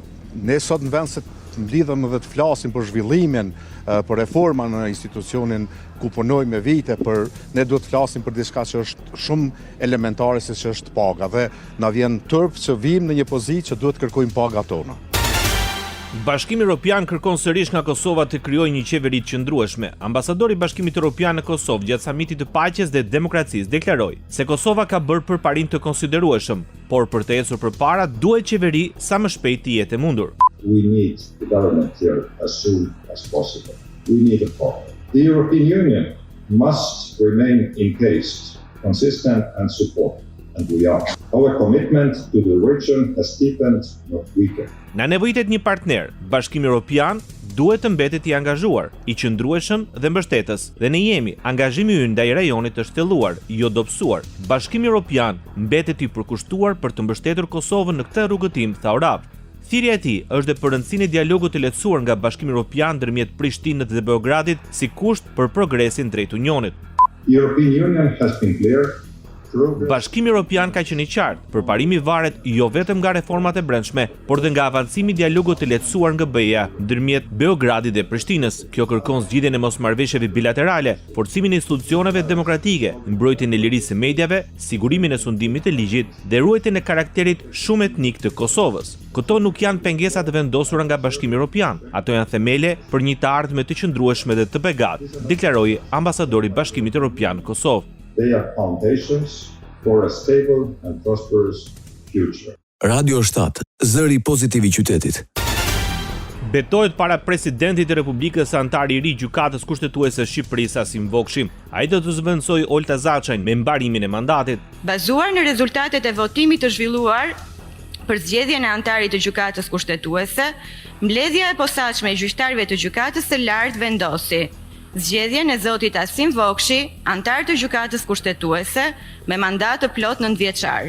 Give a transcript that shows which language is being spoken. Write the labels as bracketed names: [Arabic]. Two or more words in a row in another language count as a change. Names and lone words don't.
[Albanian] Ne sot në vend se të mblidhem dhe të flasim për zhvillimin, për reforma në institucionin ku punojmë me vite, ne duhet të flasim për diçka që është shumë elementare, si që është paga, dhe na vjen turp që vim në një pozitë që duhet kërkojmë paga tona. Bashkimi Evropian kërkon sërish nga Kosova të krijojë një qeveri të qëndrueshme. Ambasadori i Bashkimit Evropian në Kosovë gjatë samitit të paqes dhe demokracisë deklaroi se Kosova ka bërë përparim të konsiderueshëm, por për të ecur përpara duhet qeveri sa më shpejt të jetë e mundur. [English] We need the government here as soon as possible. We need a partner. The European Union must remain encased, consistent and supportive. And we are. Our commitment to the region has deepened, not weakened. [Albanian] Na nevojitet një partner, Bashkimi Evropian duhet të mbetet i angazhuar, i qëndrueshëm dhe mbështetës. Dhe ne jemi, angazhimi ynë ndaj rajonit është thelluar, jo dobësuar. Bashkimi Evropian mbetet i përkushtuar për të mbështetur Kosovën në këtë rrugëtim, tha Orav. Thirrja e tij është dhe për rëndësinë e dialogut të lehtësuar nga Bashkimi Evropian ndërmjet Prishtinës dhe Beogradit si kusht për progresin drejt Unionit. [English] European Union has been clear. [Albanian] Bashkimi Evropian ka qenë i qartë, përparimi varet jo vetëm nga reformat e brendshme, por dhe nga avancimi i dialogut të lehtësuar nga BE-ja ndërmjet Beogradit dhe Prishtinës. Kjo kërkon zgjidhjen e mosmarrëveshjeve bilaterale, forcimin e institucioneve demokratike, mbrojtjen e lirisë së mediave, sigurimin e sundimit të ligjit dhe ruajtjen e karakterit shumë etnik të Kosovës. Këto nuk janë pengesa të vendosura nga Bashkimi Evropian, ato janë themele për një të ardhme të qëndrueshme dhe të begat, deklaroi ambasadori i Bashkimit Evropian në Kosovë. [English] They are foundations for a stable and prosperous future. [Albanian] Radio 7, zëri pozitiv i qytetit. Betohet para presidentit të Republikës antar i ri gjykatës kushtetuese së Shqipërisë Asim Vokshi. Ai do të zëvendësojë Olta Zaçajn me mbarimin e mandatit. Bazuar në rezultatet e votimit të zhvilluar për zgjedhjen e antarit të gjykatës kushtetuese, mbledhja e posaçme e gjyqtarëve të gjykatës së lartë vendosi zgjedhjen e zotit Asim Vokshi, antar të gjykatës kushtetuese, me mandat të plot 9 vjeçar.